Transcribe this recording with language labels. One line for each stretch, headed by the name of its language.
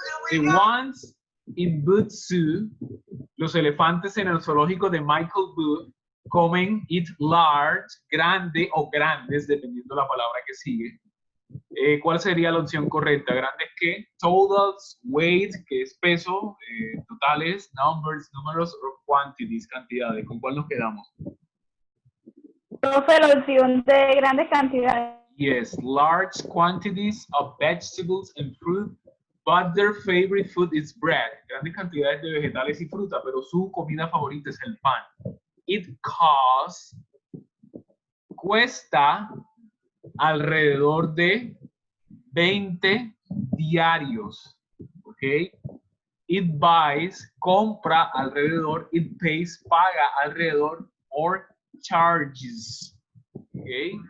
English: The ones in Booth Zoo,
Spanish: los elefantes en el zoológico de Michael Booth, comen,
English: eat large,
Spanish: grande o grandes, dependiendo la palabra que sigue. ¿Cuál sería la opción correcta? ¿Grandes qué? Totals, weight, que es peso, totales, numbers, números, o quantities, cantidades. ¿Con cuál nos quedamos? Profe, la opción de grandes cantidades.
English: Yes, large quantities of vegetables and fruit, but their favorite food is bread.
Spanish: Grandes cantidades de vegetales y fruta, pero su comida favorita es el pan.
English: It costs,
Spanish: cuesta alrededor de 20 diarios, ¿ok?
English: It buys,
Spanish: compra alrededor,
English: it pays,
Spanish: paga alrededor,
English: or charges,
Spanish: ¿ok?